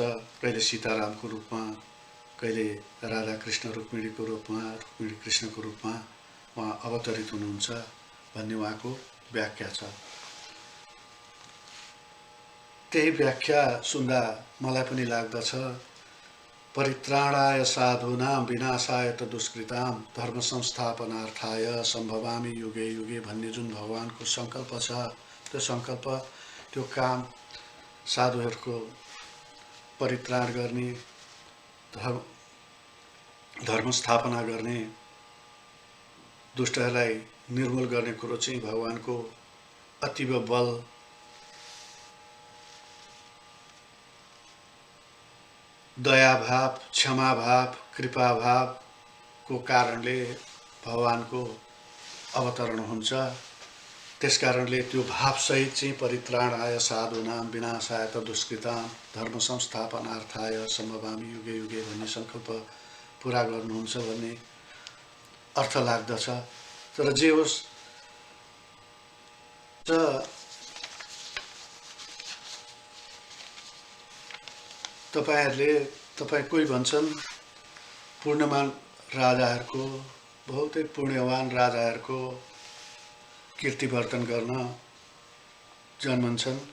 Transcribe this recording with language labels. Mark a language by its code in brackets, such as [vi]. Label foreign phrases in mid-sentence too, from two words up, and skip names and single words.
[ne] कहिले सीतारामको रूपमा, कहिले राधा कृष्ण रुक्मिणीको रूपमा, रुक्मिणी कृष्णको रूपमा उहाँ अवतरित हुनुहुन्छ भन्ने उहाँको व्याख्या छ। त्यही व्याख्या सुन्दा मलाई पनि लाग्दछ, [sa] परित्राणाय साधूनां विनाशाय त दुष्कृतां धर्म संस्थापनार्थाय सम्भवामि युगे युगे [ne] भन्ने जुन भगवानको सङ्कल्प छ, त्यो सङ्कल्प, त्यो काम साधुहरूको परित्राण गर्ने, धर्म स्थापना गर्ने, दुष्टहरूलाई निर्मूल गर्ने कुरो चाहिँ भगवानको अतीव बल, दया भाव, क्षमा भाव, कृपा भाव को कारणले भगवानको अवतरण हुन्छ। त्यसकारणले त्यो भावसहित चाहिँ [sa] परित्राणाय साधूनां विनाशाय च दुष्कृतां धर्म संस्थापनार्थाय सम्भवामि युगे युगे [ne] भन्ने सङ्कल्प पुरा गर्नुहुन्छ भन्ने अर्थ लाग्दछ। तर जे होस्, तपाईँ कोही भन्छन् पूर्णमान राजाहरूको, बहुतै पुण्यवान राजाहरूको कीर्तिवर्धन गर्न जन्मन्छन्।